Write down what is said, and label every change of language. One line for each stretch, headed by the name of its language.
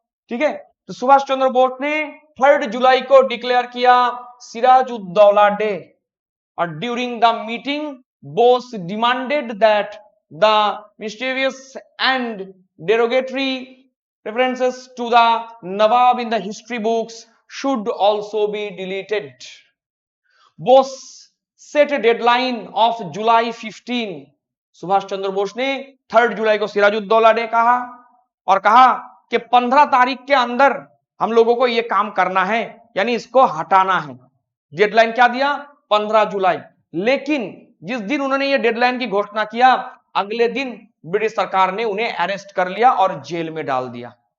Hindi: ठीक है, तो सुभाष चंद्र बोस ने 3 जुलाई को डिक्लेयर किया सिराजुद्दौला डे, और
English: During the meeting Bose demanded that the mysterious and derogatory references to the Nawab in the history books should also be deleted. Bose set a deadline of July 15।
Hindi: Subhash Chandra Bose ने 3 जुलाई को Siraj-ud-Daulah day कहा और कहा कि 15 तारीख के अंदर हम लोगों को यह काम करना है, यानी इसको हटाना है। डेडलाइन क्या दिया, 15 जुलाई। लेकिन जिस दिन उन्होंने ये डेडलाइन की घोषणा किया, अगले दिन ब्रिटिश सरकार ने उन्हें अरेस्ट कर लिया और जेल में डाल दिया।